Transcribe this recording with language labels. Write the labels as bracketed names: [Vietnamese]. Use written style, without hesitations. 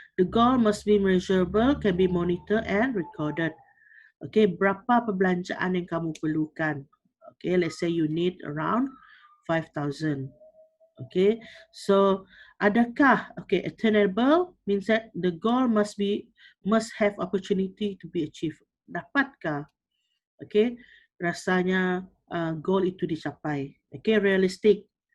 [English] The goal must be measurable, can be monitored and recorded. [Malay] Okay, berapa perbelanjaan yang kamu perlukan? [English] Okay, let's say you need around 5,000. Okay, so adakah attainable means that the goal must have opportunity to be achieved. [Malay] Dapatkah? Okay, rasanya goal itu dicapai. Okay, realistic.